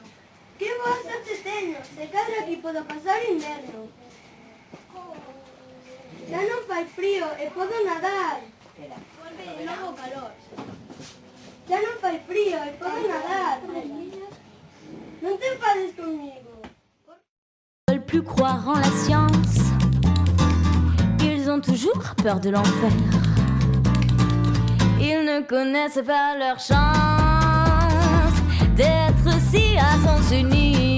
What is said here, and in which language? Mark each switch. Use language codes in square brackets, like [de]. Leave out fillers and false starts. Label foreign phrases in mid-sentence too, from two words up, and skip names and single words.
[gl] Que boa sorte teño, se cadra aquí podo pasar inverno. Ya non fai frío e podo nadar. Volve de novo o calor. Ya non fai frío e podo nadar. Non te enfades conmigo. [fr] Ils veulent plus croire en la science. Ils ont toujours peur de l'enfer. Ils ne connaissent pas leur chance d'être si à sens unique.